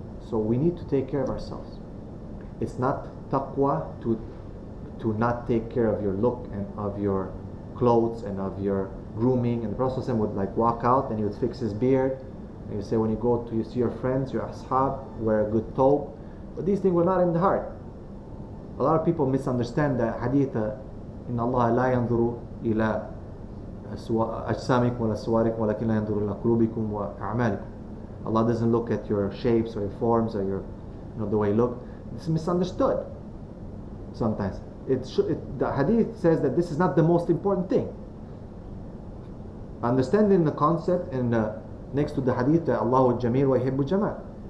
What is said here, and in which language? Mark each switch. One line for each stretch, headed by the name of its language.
English: So we need to take care of ourselves. It's not taqwa to not take care of your look and of your clothes and of your grooming. And the Prophet ﷺ would walk out and he would fix his beard, and you say when you see your friends, your ashab, wear a good thobe. But these things were not in the heart. A lot of people misunderstand the hadith,
Arabic: إِنَّ اللَّهَ لَا يَنْظُرُ إِلَى أجسامكم ولا صوركم ولكن لا ينظر إلى قلوبكم وأعمالكم.
English: Allah doesn't look at your shapes or your forms or your, the way you look. It's misunderstood sometimes. The hadith says that this is not the most important thing. Understanding the concept and next to the hadith that Allah
Arabic: jameel wa yuhibbu jamal.